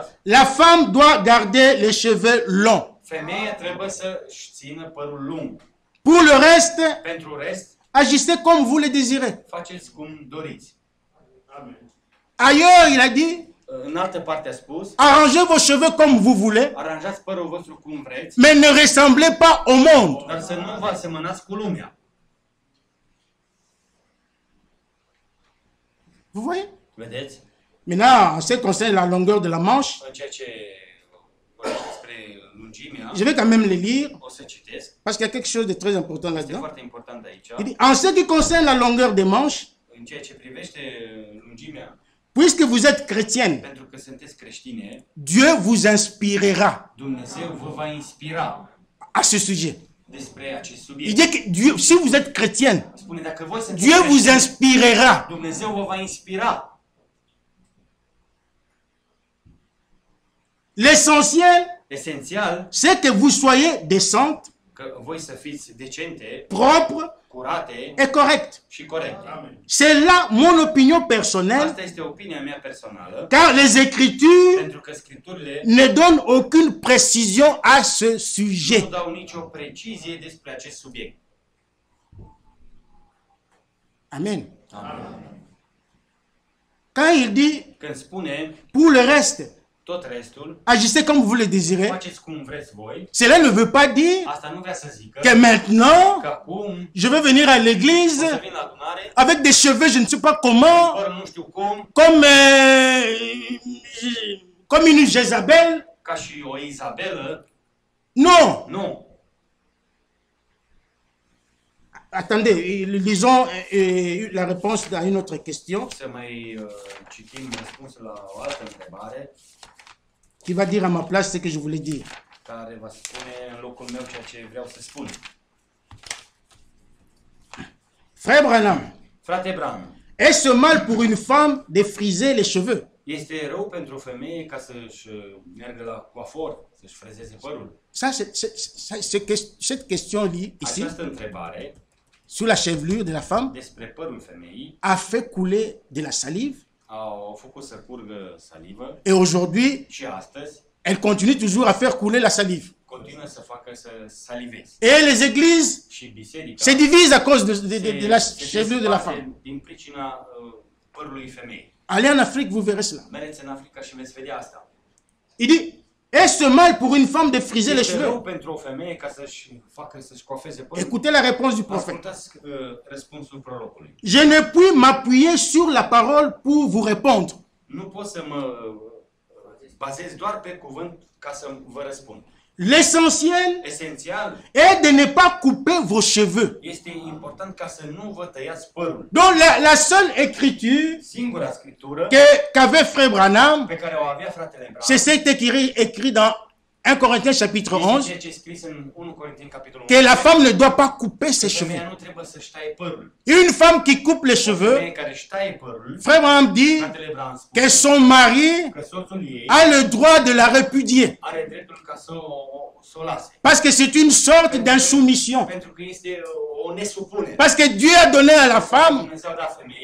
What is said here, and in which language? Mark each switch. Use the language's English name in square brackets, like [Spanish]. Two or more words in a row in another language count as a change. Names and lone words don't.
[French] la femme doit garder les cheveux longs. [Romanian] femeia trebuie să-și țină părul lung. [French] Pour le reste, [Romanian] Pentru rest, [French] agissez comme vous le désirez. [Romanian] faceți cum doriți. [French] Ailleurs, il a dit, [Romanian] În altă parte a spus, [French] arrangez vos cheveux comme vous voulez, [Romanian] aranjați părul vostru cum vreți, [French] mais ne ressemblez pas au monde. [Romanian] dar să nu vă asemănați cu lumea. [French] Vous voyez? [Romanian] Vedeți? [French] Maintenant, en ce qui concerne la longueur de la manche, [Romanian] În ceea ce vorbește despre lungimea, [French] je vais quand même le lire, [Romanian] o să citesc. [French] parce qu'il y a quelque chose de très important [Romanian] Este [French] là-dedans. [Romanian] foarte important aici. [French] Il dit, en ce qui concerne la longueur des manches, [Romanian] În ceea ce privește lungimea, [French] puisque vous êtes chrétienne, [Romanian] pentru că sunteți creștine, [French] Dieu vous inspirera [Romanian] Dumnezeu vă va inspira [French] à ce sujet. [Romanian] despre acest [French] Il [Romanian] subiect. [French] dit que Dieu, si vous êtes chrétienne, [Romanian] Spune, dacă voi sunteți [French] Dieu vous [Romanian] creștini, [French] inspirera. [Romanian] Dumnezeu vă va inspira. [French] L'essentiel, [Romanian] Esențial, [French] c'est que vous soyez décente, [Romanian] că voi să fiți decente, [French] propre [Romanian] curate [French] et correcte. [Romanian] și corecte. [French] C'est là mon opinion personnelle, [Romanian] Asta este opinia mea personală, [French] car les Écritures [Romanian] pentru că Scripturile [French] ne donnent aucune précision à ce [Romanian] nu [French] sujet. [Romanian] dau nicio precizie despre acest subiect. [French] Amen. [Romanian] Amen. [French] Quand il dit, [Romanian] Când spune [French] pour le reste, [Romanian] tot restul, [French] agissez comme vous le désirez, [Romanian] faceți cum vreți voi, [French] cela ne veut pas dire [Romanian] asta nu vrea să zică [French] que maintenant, [Romanian] că acum [French] je vais venir à [Romanian] o să [French] l'église [Romanian] vin la adunare, [French] avec des cheveux, je ne sais pas comment, [Romanian] fără nu știu cum, [French] comme une Jézabel. [Romanian] ca și o Izabelă. [French] Non. [Romanian] Nu. [French] Attendez, lisons la réponse à une autre question [Romanian] Să mai citim răspunsul la o altă întrebare [French] qui va dire à ma place ce que je voulais dire. [Romanian] care va spune în locul meu ceea ce vreau să spun. [French] Frère Branham, [Romanian] Frate Branham, [French] est-ce mal pour une femme de friser les cheveux? [Romanian] este rău pentru o femeie ca să-și meargă la coafor, să-și frezeze părul? [French] Ça, cette question-là, ici, [Romanian] Această întrebare [French] sur la chevelure de la femme, [Romanian] despre părul femeii [French] a fait couler de la salive. [Romanian] au făcut să curgă salivă [French] Et aujourd'hui, [Romanian] și astăzi [French] elle continue toujours à faire couler la salive. [Romanian] continuă să facă să saliveze. [French] Et les églises [Romanian] Și biserica [French] se divisent à cause de la [Romanian] se [French] chevelure de la [Romanian] desparte [French] femme. [Romanian] din pricina părului femeii. [French] Allez en Afrique, vous verrez cela. [Romanian] Mergeți în Africa și veți vedea asta. [French] Il dit, est-ce mal pour une femme de friser les [Romanian] Este rău [French] cheveux? [Romanian] pentru o femeie ca să-și coafeze părul. [French] Écoutez la réponse du prophète. [Romanian] Ascultați răspunsul prorocului. [French] Je ne puis m'appuyer sur la parole pour vous répondre. [Romanian] Nu pot să mă bazez doar pe cuvânt ca să vă răspund. [French] L'essentiel [Romanian] Esențial [French] est de ne pas couper vos cheveux. [Romanian] este important ca să nu vă tăiați părul. [French] Donc la seule écriture [Romanian] Singura scriptură [French] qu'avait Frère Branham, [Romanian] pe care o avea fratele [French] c'est [Romanian] Branham [French] cet écrit dans 1 Corinthiens chapitre [Romanian] Este [French] 11, [Romanian] ceea ce e scris în 1 Corinteni, capitolul [French] que la [Romanian] 11. [French] femme ne doit pas couper ses [Romanian] Femeia [French] cheveux. [Romanian] nu trebuie să-și taie părul. [French] Une femme qui coupe les [Romanian] O [French] cheveux, [Romanian] femeie care își taie părul, [French] frère Branham dit [Romanian] fratele Bram spune [French] que son mari [Romanian] că soțul ei [French] a le droit de la repudier. [Romanian] are dreptul ca să o lase. [French] Parce que c'est une sorte d'insoumission. [Romanian] Pentru că este o nesupunere. [French] Parce que Dieu a donné à la femme, [Romanian] Dumnezeu a dat femeii,